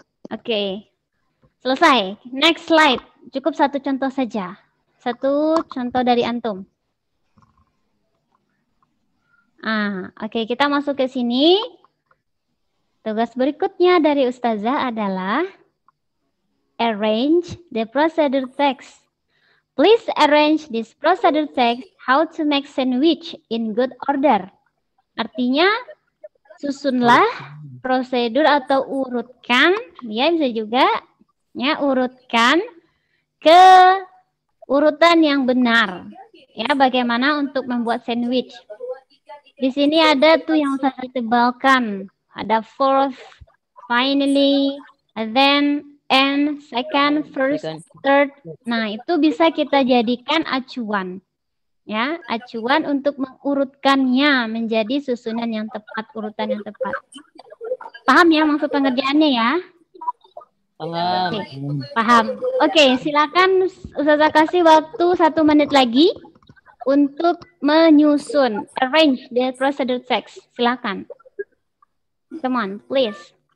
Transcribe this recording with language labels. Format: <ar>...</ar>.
<id>Oke. Selesai.</id> <en>Next slide.</en> <id>Cukup satu contoh saja. Satu contoh dari antum. Oke, kita masuk ke sini. Tugas berikutnya dari Ustazah adalah</id> <en>arrange the procedure text. Please arrange this procedure text how to make sandwich in good order.</en> <id>Artinya, susunlah prosedur atau urutkan, ya bisa juga, ya urutkan ke urutan yang benar. Ya, bagaimana untuk membuat sandwich. Di sini ada tuh yang saya tebalkan. Ada</id> <en>fourth, finally, then, and, second, first, third.</en> <id>Nah, itu bisa kita jadikan acuan. Ya, acuan untuk mengurutkannya menjadi susunan yang tepat, urutan yang tepat. Paham ya maksud pengerjaannya ya? Paham. Oke, paham. Oke, silakan Ustazah kasih waktu 1 menit lagi untuk menyusun,</id> <en>arrange the procedure text.</en> <id>Silakan.</id> <en>Come on, please.</en>